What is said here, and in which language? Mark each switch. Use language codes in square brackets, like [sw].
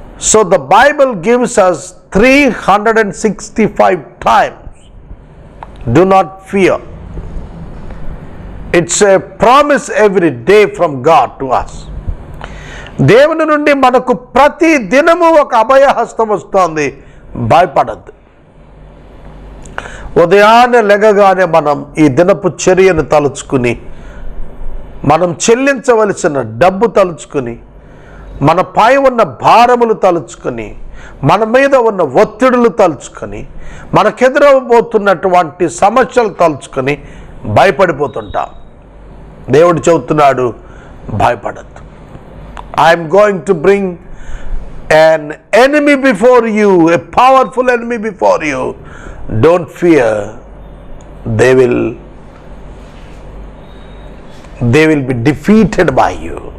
[en] So the Bible gives us 365 times do not fear. It's a promise every day from God to us. [te] దేవుని నుండి మనకు ప్రతి దినము ఒక అభయహస్తం వస్తోంది, భయపడద్దు. ఉదయాన్నే లెగగానే మనం ఈ దినపు చర్యను తలుచుకుని, మనం చెల్లించవలసిన డబ్బు తలుచుకుని, మన పై ఉన్న భారములు తలుచుకొని, మన మీద ఉన్న ఒత్తిడులు తలుచుకొని, మనకెదురవబోతున్నటువంటి సమస్యలు తలుచుకొని భయపడిపోతుంటాం. దేవుడు చెబుతున్నాడు, భయపడద్దు. [en] I'm going to bring an enemy before you, a powerful enemy before you. Don't fear. They will be defeated by you.